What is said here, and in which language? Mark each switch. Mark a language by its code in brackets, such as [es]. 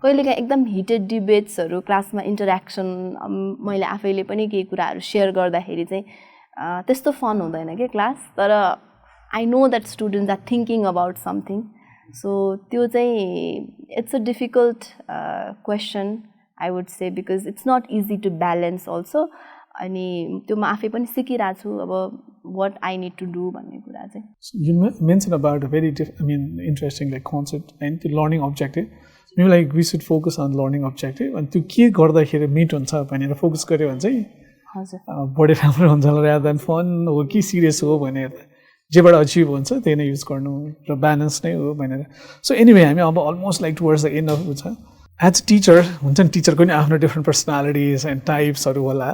[ne] कहिलेकाहीँ एकदम हिटेड डिबेट्सहरू क्लासमा इन्टरेक्सन मैले आफैले पनि केही कुराहरू सेयर गर्दाखेरि चाहिँ त्यस्तो फन हुँदैन कि क्लास तर [en] I know that students are thinking about something [ne] so त्यो चाहिँ [en] it's a difficult question I would say because it's not easy to balance [ne] also अनि त्यो म आफै पनि सिकिरहेको छु अब [en] what I need to do [ne] भन्ने कुरा चाहिँ. [en] You mentioned about a very interesting like concept and the learning objective. Maybe like we should focus on learning objective and [ne] त्यो के गर्दाखेरि मिट हुन्छ भनेर फोकस गर्यो भने चाहिँ हजुर बढी राम्रो हुन्छ [en] rather than [ne] fun हो कि सिरियस हो भनेर जेबाट अचिभ हुन्छ त्यही नै युज गर्नु र ब्यालेन्स नै हो भनेर. सो एनीवे हामी अब almost like [en] towards the end of [ne] छ. एज टिचर हुन्छ नि टिचरको नि आफ्नो डिफ्रेन्ट पर्सनालिटिज एन्ड टाइप्सहरू होला.